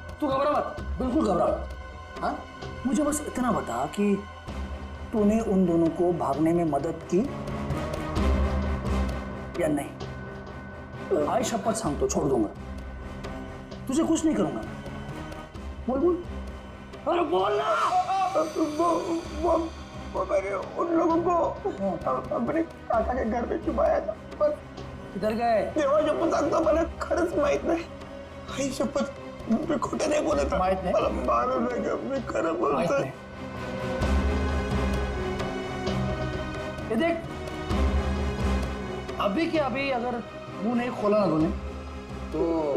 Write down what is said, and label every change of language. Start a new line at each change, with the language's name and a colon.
Hindi: तू घबरा मत, बिल्कुल घबरा मत. हाँ, मुझे बस इतना बता कि तूने उन दोनों को भागने में मदद की या नहीं.
Marathi: आई शपथ सांगतो,
Hindi: छोड़ दूंगा. तुझे कुछ नहीं करूंगा. बोल बोल. अरे बोल ना. वो मैंने उन लोगों को अपने काका के घर में छुपाया था. पर किधर गए?
Marathi: देवा शपथ सांगतो, मला खरंच माहित नाही. आई शपथ, मी खोटं नाही बोलत. माहित नाही? मला मारू नका, मी खरं बोलतोय.
Hindi: ये देख, अभी के अभी अगर मुंह नहीं खोला ना तूने तो